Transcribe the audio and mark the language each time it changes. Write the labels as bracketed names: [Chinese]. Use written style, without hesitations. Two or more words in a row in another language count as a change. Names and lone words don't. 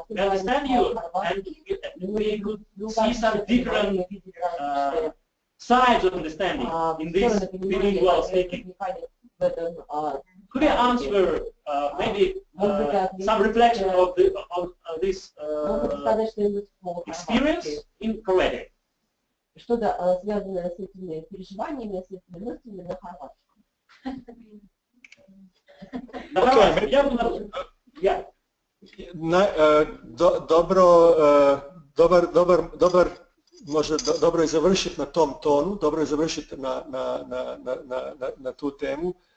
[English] We understand you, and we could see some different sides of understanding in this bilingual speaking. Could you answer maybe some reflection of this experience in Croatian? [Russian] Что-то связанное с этими переживаниями, с этими мыслями на хорватском. [Croatian] Dobro je završiti na tom tonu, dobro je završiti na tu temu.